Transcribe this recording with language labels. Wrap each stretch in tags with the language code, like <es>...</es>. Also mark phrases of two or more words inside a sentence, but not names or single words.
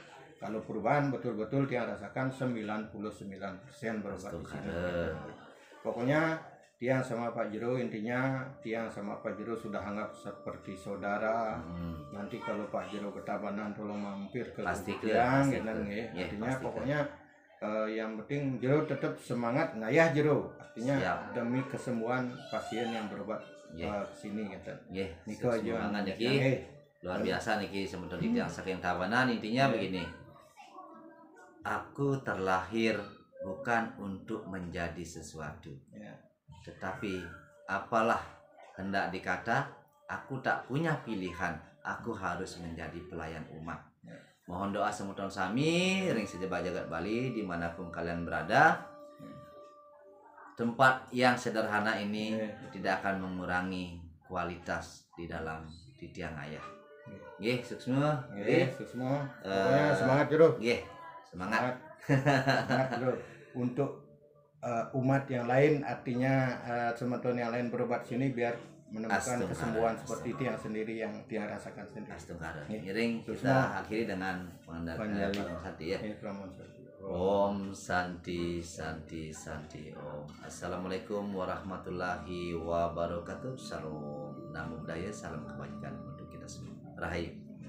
<id>Kalau perubahan betul-betul dia rasakan 99% berobat di sini. Pokoknya Tiang sama Pak Jero, intinya Tiang sama Pak Jero sudah anggap seperti saudara. Nanti kalau Pak Jero ke Tabanan tolong mampir ke Tiang gitu kan ya. Artinya pokoknya yang penting Jero tetap semangat ngayah Jero. Artinya demi kesembuhan pasien yang berobat ke sini gitu. Nggih, Niko aja. semangat niki. Luar biasa niki sementara di</id> <ban>Tiang saking</ban> <id>Tabanan intinya begini. Aku terlahir bukan untuk menjadi sesuatu. Tetapi apalah hendak dikata, aku tak punya pilihan, aku harus menjadi pelayan umat. Mohon doa</id> <ban>semuton sami ring sejebat jagat Bali</ban> <id>dimanapun kalian berada. Tempat yang sederhana ini tidak akan mengurangi kualitas di dalam</id> <ban>titiang ayah. Nggih, suksma. Nggih, suksma.</ban> <id>Pokoknya semangat Jero. Nggih, semangat. Semangat Jero. Untuk umat yang lain, artinya teman-teman yang lain berobat sini biar menemukan kesembuhan seperti itu yang sendiri yang dia rasakan sendiri. Astungkara. Ngiring kita akhiri dengan mengandalkan hati ya.</id> <sa>Om Santi Santi Santi Om.</sa> <ar>السلام عليكم ورحمة الله وبركاته.</ar> <id>Salam</id> <pi>Namo Buddhaya,</pi> <id>salam kebajikan untuk kita semua. Rahayu.</id>